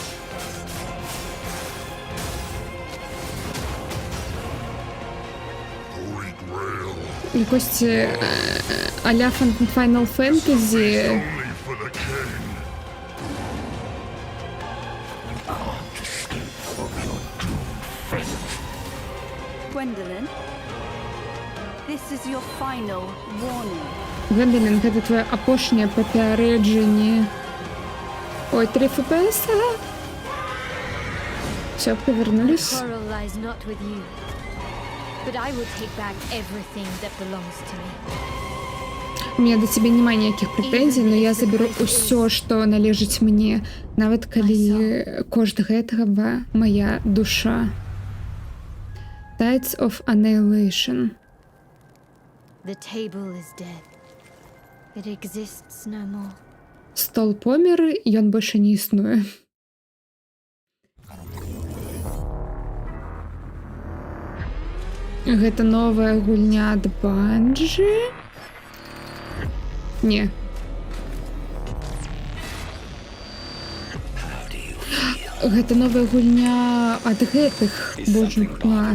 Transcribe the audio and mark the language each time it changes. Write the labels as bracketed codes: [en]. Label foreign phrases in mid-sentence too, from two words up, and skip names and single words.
[uk] Якось а-ля Final Fantasy. [en] Gwendolyn, this is your final warning. [be] Гвендолін, гэта твоє апошняе папярэджанне. [uk] Ой, 3 FPS. Все, повернулись. [en] Quarrel lies not with you, but I will take back everything that belongs to me. [ru] У меня до тебя [be] няма ніякіх прэтэнзій, но я заберу ўсё, што належыць мне, нават калі кошт гэтага моя душа. Tides of Annihilation. The table is dead. It exists no more. Стол помер, ён больше не існуе. Гэта новая гульня ад Bungie? Не. Гэта новая гульня ад гэтых, божухна.